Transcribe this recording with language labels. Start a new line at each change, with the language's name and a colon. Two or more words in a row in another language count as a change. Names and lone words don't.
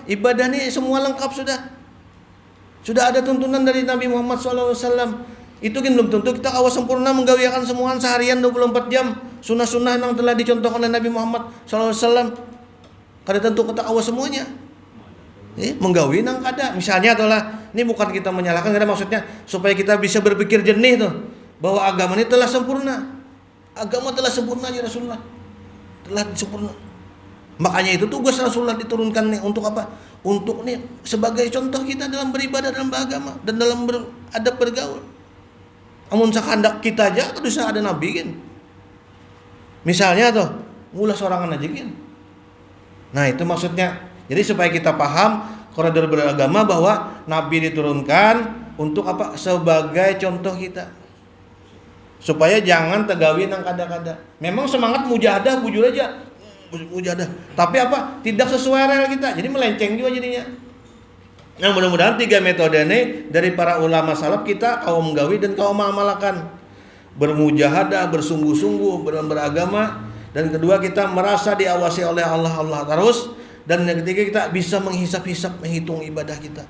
Indonesian: Ibadah ini semua lengkap sudah. Sudah ada tuntunan dari Nabi Muhammad SAW. Itu kan belum tentu kita kawas sempurna menggawiakan semuaan seharian 24 jam. Sunnah-sunnah yang telah dicontohkan oleh Nabi Muhammad SAW.
Banjar: Kada tentu kita kawas semuanya. Menggawi nang kada.
Indonesian: Misalnya itulah, ini bukan kita menyalahkan, karena maksudnya supaya kita bisa berpikir jernih tuh. bahwa agama ini telah sempurna. Agama telah sempurna ya Rasulullah. Telah sempurna. Makanya itu tugas Rasulullah diturunkan nih untuk apa? Untuk nih sebagai contoh kita dalam beribadah, dalam beragama dan dalam beradab bergaul.
Banjar: Amun sakandak kita aja kudu ada nabi kan. Misalnya tuh, ngulah sorangan aja kan.
Indonesian: Nah, itu maksudnya. Jadi supaya kita paham koridor beragama bahwa nabi diturunkan untuk apa? Sebagai contoh kita. Supaya jangan
Banjar: tegawi nang kada-kada. Memang semangat mujahadah bujur aja.
Indonesian: Mujahadah. Tapi apa? Tidak sesuai rel kita. Jadi melenceng juga jadinya. Nah, mudah-mudahan 3 metode ini dari para ulama salaf kita kaum gawi dan kaum amalkan. Bermujahadah, bersungguh-sungguh beragama, dan kedua kita merasa diawasi oleh Allah terus, dan yang ketiga kita bisa menghisap-hisap, menghitung ibadah kita.